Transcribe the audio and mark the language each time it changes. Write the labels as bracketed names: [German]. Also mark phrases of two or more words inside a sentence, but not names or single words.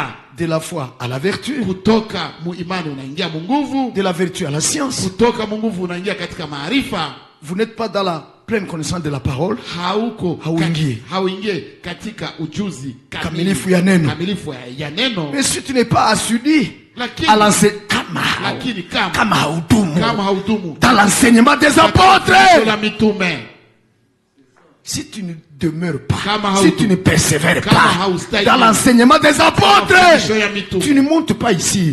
[French] De la foi à la vertu. [Swahili] Kutoka mu imani unaingia mu nguvu. [French] De la vertu à la science. [Swahili] Kutoka mu nguvu unaingia katika maarifa. [French] Vous n'êtes pas dans la pleine connaissance de la parole. [Swahili] Hauingie katika ujuzi kamilifu ya neno. Kamilifu ya neno. [French] Mais si tu n'es pas assidu à l'enseignement, [Swahili] kama haudumu [French] dans l'enseignement des apôtres, si tu ne demeures pas, si tu ne persévères pas dans l'enseignement des apôtres, tu ne montes pas ici.